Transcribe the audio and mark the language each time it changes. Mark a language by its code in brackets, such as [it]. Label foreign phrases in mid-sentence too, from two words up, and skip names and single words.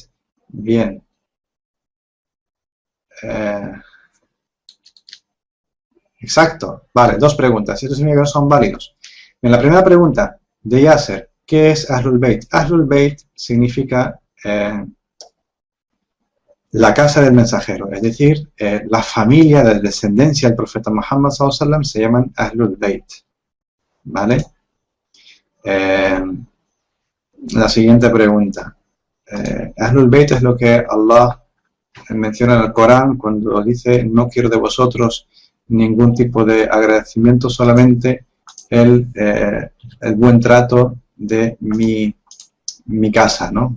[es] Bien. Exacto. Vale, dos preguntas. Estos significados son válidos. En la primera pregunta de Yasser, ¿qué es [ar] أهل البيت? أهل البيت [es] significa la casa del mensajero, es decir, la familia de descendencia del profeta Muhammad [ar] صلى الله عليه وسلم [es] se llaman [ar] أهل البيت. [es] ¿Vale? La siguiente pregunta. [ar] أهل البيت [es] es lo que Allah menciona en el Corán cuando dice: no quiero de vosotros ningún tipo de agradecimiento, solamente el buen trato de mi casa, ¿no?